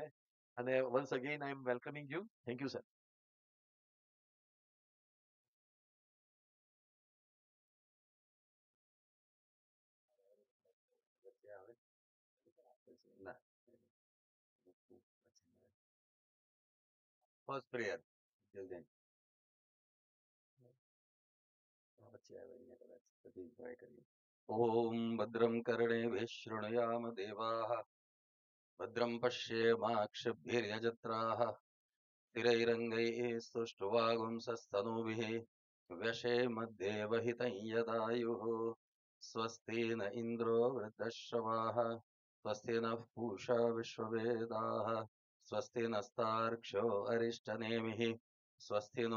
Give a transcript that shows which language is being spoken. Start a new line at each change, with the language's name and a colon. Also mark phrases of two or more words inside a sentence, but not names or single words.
English: અને once again I am welcoming you. Thank you sir. First prayer
Sanskrit: ओम भद्रम् कर्णेभ्यः शृणुयाम देवाः भद्रम् पश्येमाक्षभिर्यजत्राः स्थिरैरङ्गैः सुष्ठुवागुंसस्तनूभिः व्यशेमद्देवहितं यदायुः स्वस्ति न इन्द्रो वृद्धश्रवाः स्वस्ति नः पूषा विश्ववेदाः स्वस्ति नस्तार्क्ष्यो अरिष्टनेमिः स्वस्ति नो